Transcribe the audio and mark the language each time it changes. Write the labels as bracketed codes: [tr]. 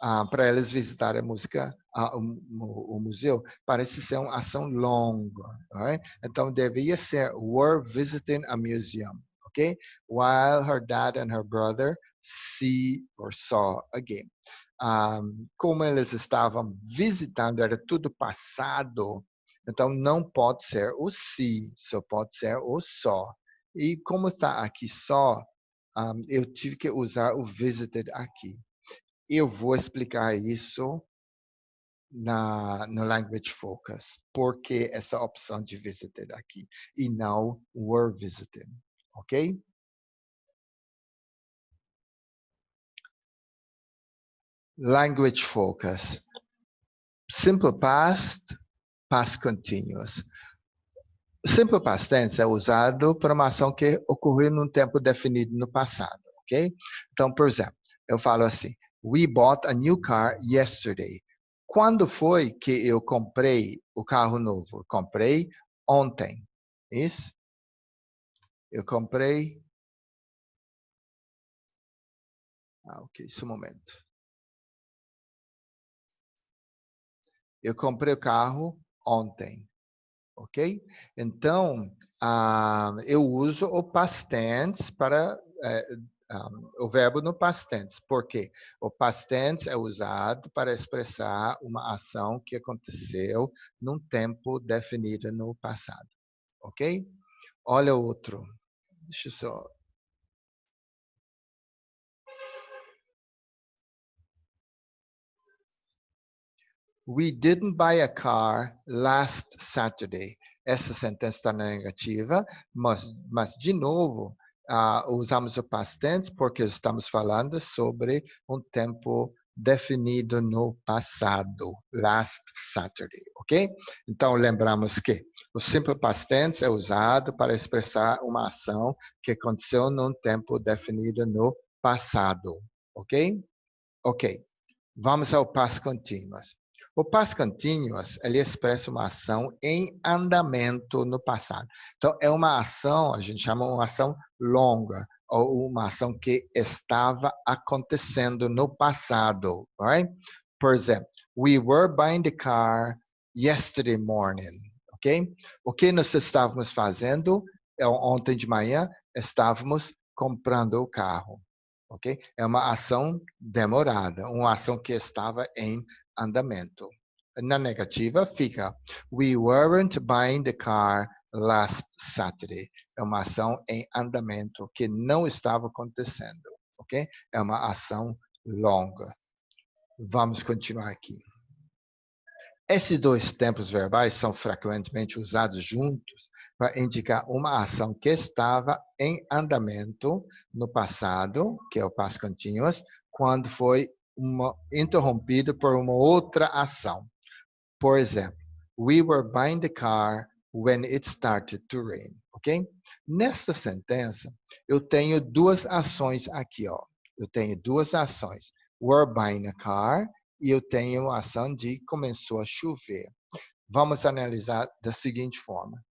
[pt] Para eles visitarem o museu, parece ser uma ação longa, right? Então devia ser [en] were visiting a museum, ok? While her dad and her brother see or saw a game. [pt] Como eles estavam visitando, era tudo passado, então não pode ser o see, só pode ser o saw. E como está aqui só, eu tive que usar o visited aqui. Eu vou explicar isso no Language Focus. Por que essa opção de visited aqui e não were visited, ok? [en] Language Focus. Simple past, past continuous. [pt] Simple past tense é usado para uma ação que ocorreu num tempo definido no passado, ok? Então, por exemplo, eu falo assim: [en] We bought a new car yesterday. [pt] Quando foi que eu comprei o carro novo? Comprei ontem. Isso? Eu comprei. Ok, só um momento. Eu comprei o carro ontem. Ok? Então, eu uso o past tense para o verbo no past tense. Por quê? O past tense é usado para expressar uma ação que aconteceu num tempo definido no passado. Ok? Olha outro. Deixa eu só. [en] We didn't buy a car last Saturday. [pt] Essa sentença está na negativa, mas de novo, usamos o past tense porque estamos falando sobre um tempo definido no passado, last Saturday, ok? Então, lembramos que o simple past tense é usado para expressar uma ação que aconteceu num tempo definido no passado, ok? Ok. Vamos ao past continuous. O past continuous, ele expressa uma ação em andamento no passado. Então, é uma ação, a gente chama uma ação longa, ou uma ação que estava acontecendo no passado, right? Por exemplo, [en] we were buying the car yesterday morning, ok? [pt] O que nós estávamos fazendo ontem de manhã? Estávamos comprando o carro. Ok? É uma ação demorada, uma ação que estava em andamento. Na negativa fica [en] We weren't buying the car last Saturday. [pt] É uma ação em andamento que não estava acontecendo. Ok? É uma ação longa. Vamos continuar aqui. Esses dois tempos verbais são frequentemente usados juntos para indicar uma ação que estava em andamento no passado, que é o past continuous, quando foi interrompido por uma outra ação. Por exemplo, [en] we were buying the car when it started to rain, ok? [pt] Nesta sentença, eu tenho duas ações aqui, ó. Eu tenho duas ações. [en] Were buying a car [pt] e eu tenho a ação de começou a chover. Vamos analisar da seguinte forma.